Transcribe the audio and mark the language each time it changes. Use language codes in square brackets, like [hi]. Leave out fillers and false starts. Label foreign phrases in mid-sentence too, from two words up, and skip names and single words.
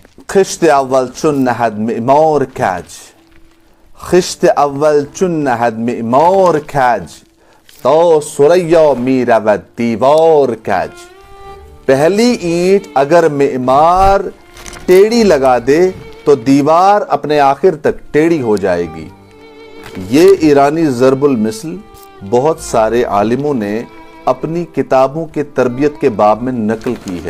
[fa] خشت اول چون نهد معمار کج، خشت اول چون نهد معمار کج، تا ثریا می رود دیوار کج. [ur] پہلی اینٹ اگر معمار ٹیڑھی لگا دے تو دیوار اپنے آخر تک ٹیڑھی ہو جائے گی. یہ ایرانی ضرب المثل بہت سارے عالموں نے اپنی کتابوں کے تربیت کے باب میں نقل کی ہے.